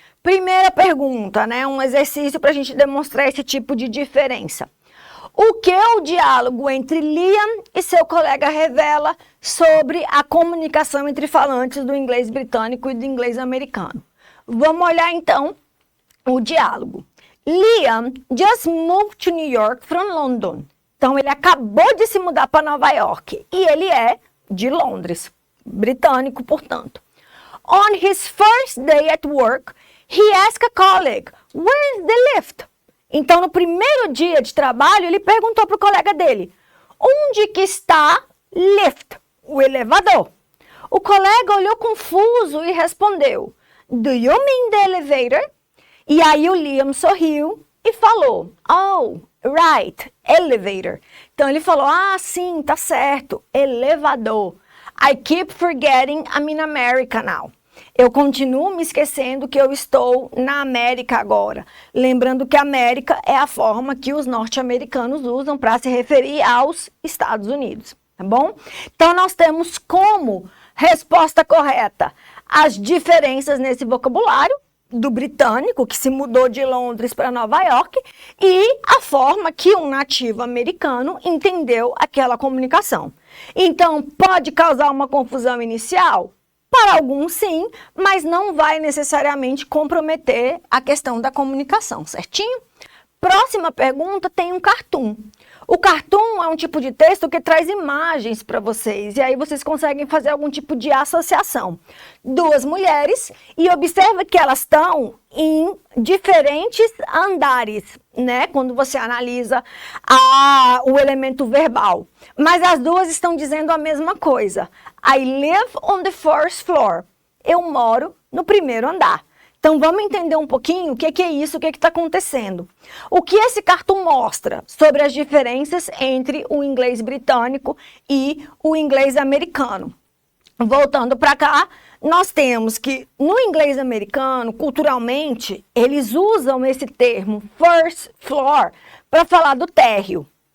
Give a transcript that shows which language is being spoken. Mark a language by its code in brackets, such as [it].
[pt] Primeira pergunta, né? Um exercício para a gente demonstrar esse tipo de diferença. O que o diálogo entre Liam e seu colega revela sobre a comunicação entre falantes do inglês britânico e do inglês americano? Vamos olhar então o diálogo. [en] Liam just moved to New York from London. [pt] Então, ele acabou de se mudar para Nova York. E ele é de Londres, britânico, portanto. [en] On his first day at work, he asked a colleague, where is the lift? [pt] Então, no primeiro dia de trabalho, ele perguntou para o colega dele, onde que está lift? o elevador. O colega olhou confuso e respondeu, [en] do you mean the elevator? [pt] E aí o Liam sorriu e falou, [en] oh, right, elevator. [pt] Então ele falou, sim, tá certo, elevador. [en] I keep forgetting I'm in America now. [pt] Eu continuo me esquecendo que eu estou na América agora. Lembrando que América é a forma que os norte-americanos usam para se referir aos Estados Unidos, tá bom? Então nós temos como resposta correta as diferenças nesse vocabulário do britânico, que se mudou de Londres para Nova York, e a forma que um nativo americano entendeu aquela comunicação. Então, pode causar uma confusão inicial? Para alguns, sim, mas não vai necessariamente comprometer a questão da comunicação, certinho? Próxima pergunta tem um cartoon. O cartoon é um tipo de texto que traz imagens para vocês, e aí vocês conseguem fazer algum tipo de associação. Duas mulheres, e observa que elas estão em diferentes andares, né? Quando você analisa o elemento verbal. Mas as duas estão dizendo a mesma coisa. [en] I live on the first floor. [pt] Eu moro no primeiro andar. Então, vamos entender um pouquinho o que é isso, o que está acontecendo. O que esse cartoon mostra sobre as diferenças entre o inglês britânico e o inglês americano? Voltando para cá, nós temos que no inglês americano, culturalmente, eles usam esse termo first floor para falar do térreo.